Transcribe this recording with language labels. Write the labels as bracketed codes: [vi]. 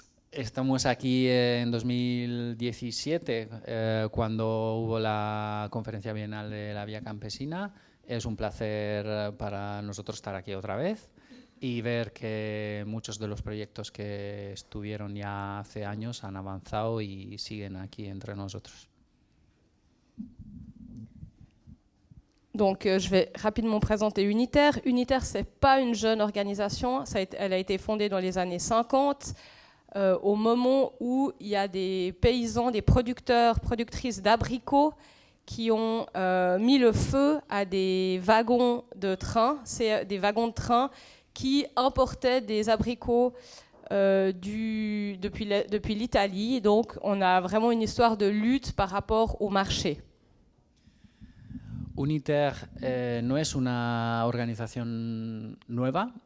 [es] Estamos aquí en 2017, cuando hubo la conferencia bienal de la Vía Campesina. Es un placer para nosotros estar aquí otra vez y ver que muchos de los proyectos que estuvieron ya hace años han avanzado y siguen aquí entre nosotros. [fr] Donc, je vais rapidement présenter Unitaire. Unitaire, ce n'est pas une jeune organisation. Elle a été fondée dans les années 50, au moment où il y a des paysans, des producteurs, productrices d'abricots qui ont mis le feu à des wagons de train. C'est des wagons de train qui importaient des abricots depuis l'Italie. Donc, on a vraiment une histoire de lutte par rapport au marché. [es] Unitaire no es una organización nueva.